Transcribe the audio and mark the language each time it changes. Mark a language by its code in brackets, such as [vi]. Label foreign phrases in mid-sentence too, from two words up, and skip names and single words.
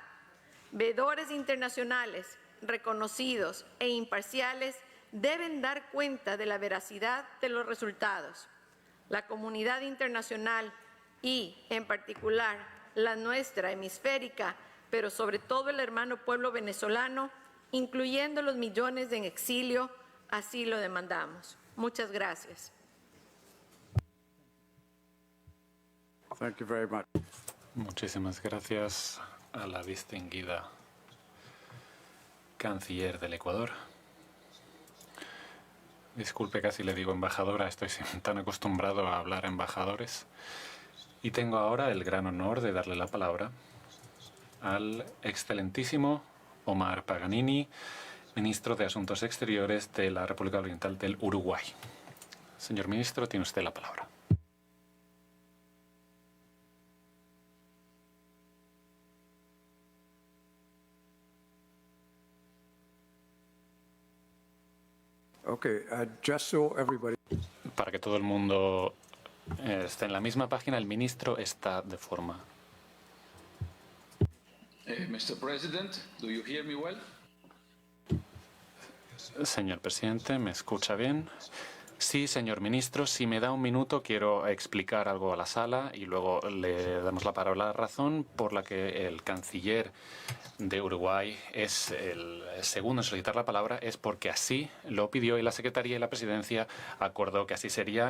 [es] Veedores internacionales, reconocidos e imparciales, deben dar cuenta de la veracidad de los resultados. La comunidad internacional y, en particular, la nuestra hemisférica, pero sobre todo el hermano pueblo venezolano, incluyendo los millones en exilio, así lo demandamos. Muchas gracias. [en] Thank you very much. [es] Muchísimas gracias a la distinguida canciller del Ecuador. Disculpe, casi le digo embajadora, estoy tan acostumbrado a hablar a embajadores. Y tengo ahora el gran honor de darle la palabra al excelentísimo Omar Paganini, ministro de Asuntos Exteriores de la República Oriental del Uruguay. Señor ministro, tiene usted la palabra. [en] Okay, just so everybody. [es] Para que todo el mundo esté en la misma página, el ministro está de forma. [en] Mr. President, do you hear me well? [es] Señor presidente, ¿me escucha bien? Sí, señor ministro, si me da un minuto quiero explicar algo a la sala y luego le damos la palabra. La razón por la que el canciller de Uruguay es el segundo en solicitar la palabra es porque así lo pidió y la Secretaría y la Presidencia acordó que así sería.